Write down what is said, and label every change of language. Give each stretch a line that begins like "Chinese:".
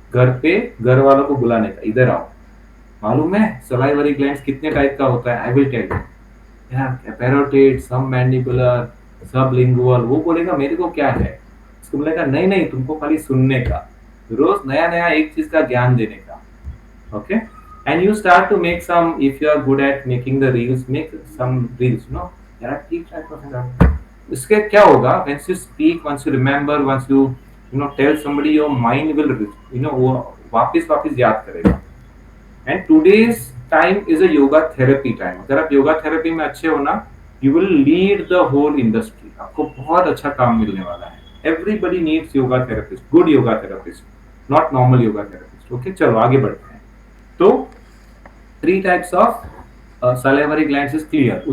Hindi: घर पे घर वालों को बुलाने का, इधर आओ, मालूम है सलाइवरी ग्लैंड्स कितने टाइप का होता है?
English: I will tell you.
Hindi: यार पैरोटिड, सबमैंडिबुलर, सबलिंगुअल. वो बोलेगा मेरे को क्या है, उसको बोलेगा नहीं नहीं तुमको खाली सुनने का, रोज नया नया एक चीज का ज्ञान देने का. Okay,
English: and you start to make some, if you are good at making the reels, make some reels, no, there are three types of that.
Hindi: इसके क्या होगा,
English: once you speak, once you remember, once you know tell somebody, your mind will
Hindi: वो वापस वापस याद करेगा.
English: And today's time is a yoga therapy time.
Hindi: अगर आप योगा थेरेपी में अच्छे हो ना,
English: You will lead the whole industry.
Hindi: आपको बहुत अच्छा काम मिलने वाला है.
English: Everybody needs yoga therapist, good yoga therapist, not normal yoga therapist. Okay,
Hindi: चलो आगे बढ़ते हैं.
English: तो three types of salivary glands is clear.